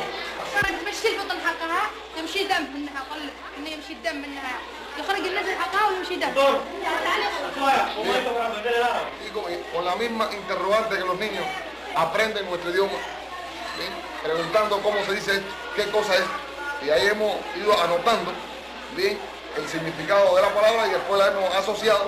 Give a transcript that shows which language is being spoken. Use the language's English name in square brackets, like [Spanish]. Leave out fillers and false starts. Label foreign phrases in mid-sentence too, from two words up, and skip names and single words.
[Arabic] تمشي البطن حقها يمشي دم منها قل انه يمشي الدم منها يخرج النزل حقها ويمشي دم. [Spanish] Y con la misma interrogante que los niños aprenden nuestro idioma, ¿sí? Preguntando cómo se dice esto, qué cosa es. Y ahí hemos ido anotando bien el significado de la palabra y después la hemos asociado.